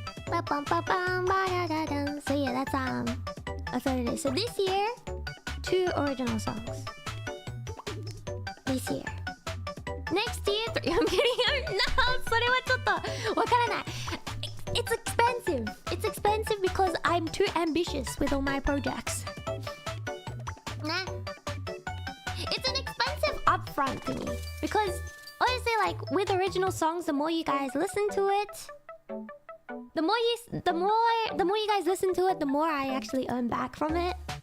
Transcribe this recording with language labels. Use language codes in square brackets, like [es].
[en] パパンパパンバラララン So yeah, that's what it is. So this year, 2 original songs. This year. Next year, 3. I'm kidding. [ja] No, それはちょっとわからない。 [en] It's expensive. It's expensive because I'm too ambitious with all my projects. Nah. It's an expensive upfront thingy. Because honestly, like with original songs, the more you guys listen to it, the more you guys listen to it, the more I actually earn back from it.